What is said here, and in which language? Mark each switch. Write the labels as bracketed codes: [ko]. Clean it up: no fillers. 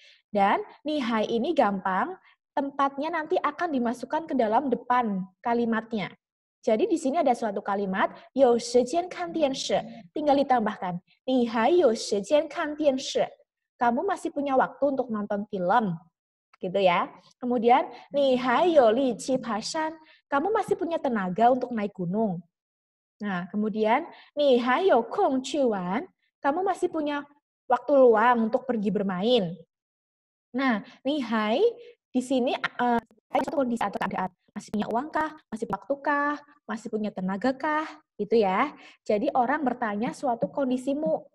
[id] Dan nihai ini gampang, tempatnya nanti akan dimasukkan ke dalam depan kalimatnya. Jadi di sini ada suatu kalimat, [zh] 有时间看电视, [id] tinggal ditambahkan, [zh] 你还有时间看电视. [id] Kamu masih punya waktu untuk nonton film. Gitu ya. [zh] Kemudian, 你还有力气爬山. [id] Kamu masih punya tenaga untuk naik gunung. [zh] Nah, kemudian, 你还有空去玩. [id] Kamu masih punya waktu luang untuk pergi bermain. Nah, [zh] 你还 [id] di sini ada kondisi atau keadaan. Masih punya uang kah? Masih punya waktu kah? Masih punya tenaga kah? Gitu ya. Jadi orang bertanya suatu kondisimu.